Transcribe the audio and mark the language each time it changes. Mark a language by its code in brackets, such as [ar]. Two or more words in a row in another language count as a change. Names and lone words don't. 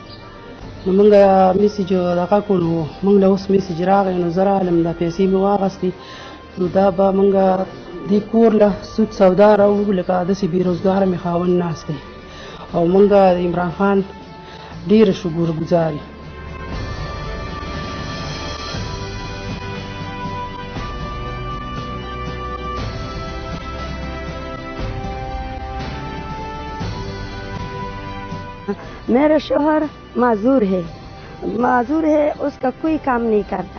[ps] نو موږ میسج دغه کړو، موږ له اوس میسج راغی نو زه رالم، دا پیسې مې واخیستې، نو دا به موږ دې کور له سود سودا راوړو، لکه داسې بې روزګاره مې خاوند ناست دی او موږ د عمران خان ډېره شکر ګزار یو. [ur] میرا شوہر معذور ہے، اس کا کوئی کام نہیں کرتا.